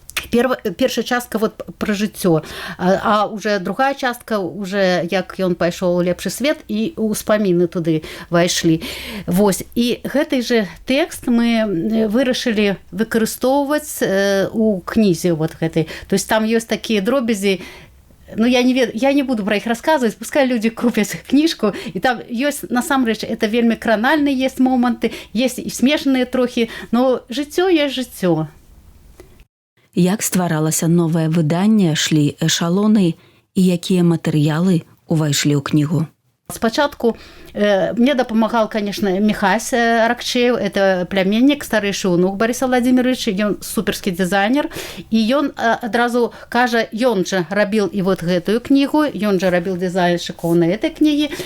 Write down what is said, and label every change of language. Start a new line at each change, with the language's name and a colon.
Belarusian: Першая частка про жыццё, а уже другая частка, уже як ён пайшоў у лепшы свет, і ўспаміны туды вайшлі. І гэты же тэкст мы вырашылі выкарыстоўваць у кнізе гэтай.
Russian: То есть там ёсць такія дробязі, ну, я не буду про их рассказывать, пускай люди купят книжку, и там есть,
Belarusian: насамрэч, это вельмі кранальные
Russian: есть моменты, есть и смешанные трохи,
Belarusian: но жыццё есть жыццё. Як стваралася новае выданне, шлі эшалоны і якія матэрыялы увайшлі ў кнігу.
Russian: Спочатку мне допомагал, конечно, Михась Ракчеев, это племянник, старейший внук Бориса Владимировича, он суперский дизайнер, и
Ukrainian: он одразу каже,
Russian: он же робил и вот эту книгу, он же робил дизайн шиковной этой книги,